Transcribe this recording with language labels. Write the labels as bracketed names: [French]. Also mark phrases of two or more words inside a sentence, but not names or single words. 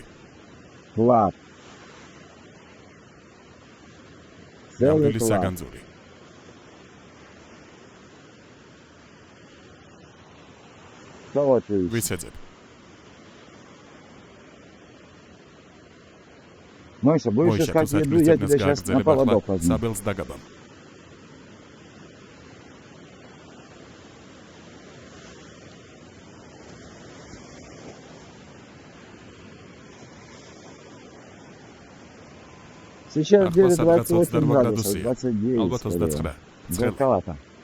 [Russian] Клад. Целый [Georgian] ნამდვილი [Russian] клад. [Georgian] საგანძური. [Russian] Кого ты ищешь? [Georgian] ვიცეძებ. [Russian] Мойша, будешь [Georgian] მოიშა, [Russian] искать [Georgian] თუ [Russian] еду, я [Georgian] საჭმლის [Russian] тебя сейчас на поводок возьму. [Georgian] საბელს დაგაბამ. [Russian] Сейчас где-то [Georgian] Αχლა 28 [Russian] 28 градусов, [Georgian] გრადუსია. 29 ალბათ [Russian] скорее. [Georgian] 29. ცხელი. [Russian] Жарковато.